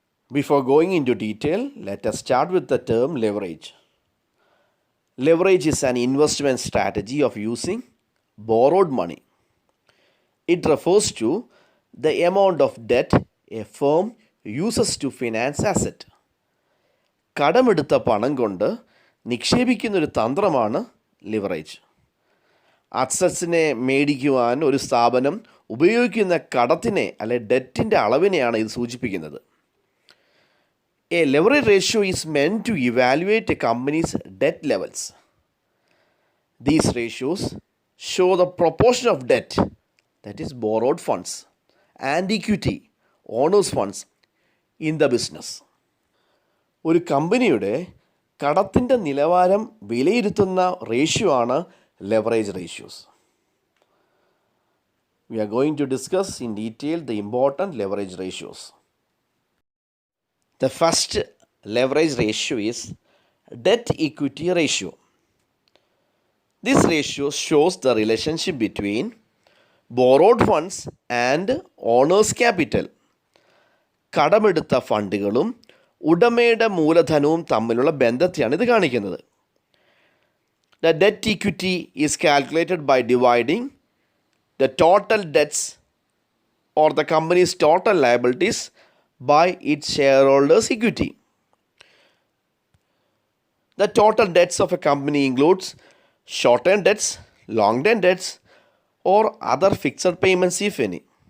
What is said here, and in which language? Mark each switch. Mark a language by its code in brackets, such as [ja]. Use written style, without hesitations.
[en] Before going into detail, let us start with the term leverage. Leverage is an investment strategy of using borrowed money. It refers to the amount of debt a firm uses to finance asset. [ml] കടമെടുത്ത പണം കൊണ്ട് നിക്ഷേപിക്കുന്നൊരു തന്ത്രമാണ് leverage. അസറ്റ്സിനെ മേടിക്കുവാൻ ഒരു സ്ഥാപനം ഉപയോഗിക്കുന്ന കടത്തിനെ അല്ലെ ഡെറ്റിൻ്റെ അളവിനെയാണ് ഇത് സൂചിപ്പിക്കുന്നത്. [en] A leverage ratio is meant to evaluate a company's debt levels. These ratios show the proportion of debt, that is borrowed funds, and equity, owners funds in the business. [ml] ഒരു കമ്പനിയുടെ കടത്തിൻ്റെ നിലവാരം വിലയിരുത്തുന്ന റേഷ്യോ ആണ് leverage ratios. [en] We are going to discuss in detail the important leverage ratios. The first leverage ratio is debt equity ratio. This ratio shows the relationship between borrowed funds and owner's capital. [ml] കടമെടുത്ത ഫണ്ടുകളും ഉടമയുടെ മൂലധനവും തമ്മിലുള്ള ബന്ധത്തെയാണ് ഇത് കാണിക്കുന്നത്. [en] The debt equity is calculated by dividing the total debts or the company's total liabilities by its shareholders' equity. The total debts of a company includes short-term debts, long-term debts, or other fixed payments if any.